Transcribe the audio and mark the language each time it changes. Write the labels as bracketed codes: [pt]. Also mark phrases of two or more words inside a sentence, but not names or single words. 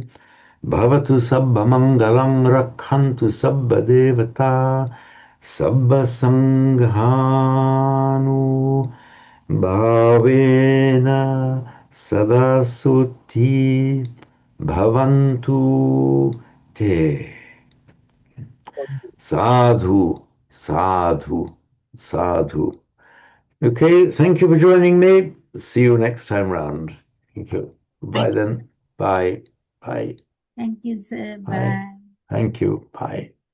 [pi] Bhavatu sabba mangalang rakhantu sabba devata sabba sanghanu bhavena sada sutti bhavantu te. Sadhu, sadhu, sadhu. [en] Okay, thank you for joining me. See you next time round. Thank you. Bye then. Bye. Bye. Thank you, sir. Bye. Bye. Thank you. Bye.